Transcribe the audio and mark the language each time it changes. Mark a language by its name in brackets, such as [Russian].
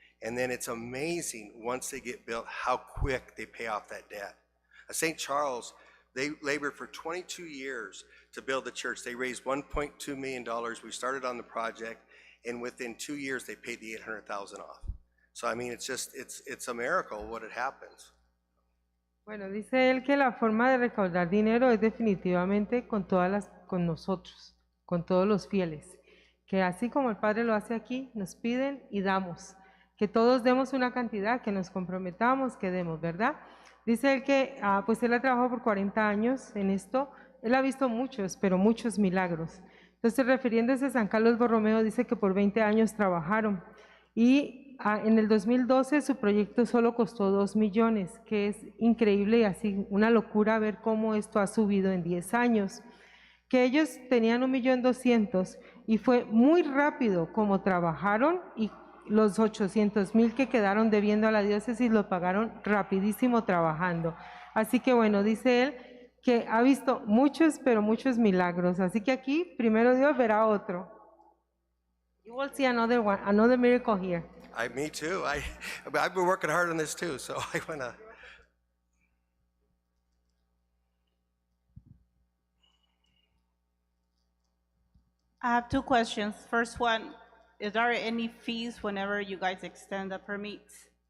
[English] And then it's amazing once they get built how quick they pay off that debt. St. Charles, they labored for 22 years to build the church. They raised $1.2 million. We started on the project, and within 2 years they paid the $800,000 off. So I mean, it's a miracle what it happens. [Spanish] Bueno, dice él que la forma de recaudar dinero es definitivamente con nosotros, con todos los fieles, que así como el Padre lo hace aquí, nos piden y damos, que todos demos una cantidad, que nos comprometamos, que demos, ¿verdad? Dice él que pues él ha trabajado por 40 años en esto, él ha visto muchos, pero muchos milagros. Entonces, refiriéndose a San Carlos Borromeo, dice que por 20 años trabajaron y en el 2012 su proyecto solo costó 2 millones, que es increíble y así una locura ver cómo esto ha subido en 10 años. Que ellos tenían 1.200.000 y fue muy rápido como trabajaron y los 800,000 que quedaron debiendo a la diócesis lo pagaron rapidísimo trabajando. Así que bueno, dice él que ha visto muchos, pero muchos milagros. Así que aquí, primero Dios verá otro. [English] You will see another one, another miracle here. Me too. I've been working hard on this too, so I want to. I have two questions. First one, is there any fees whenever you guys extend the permits?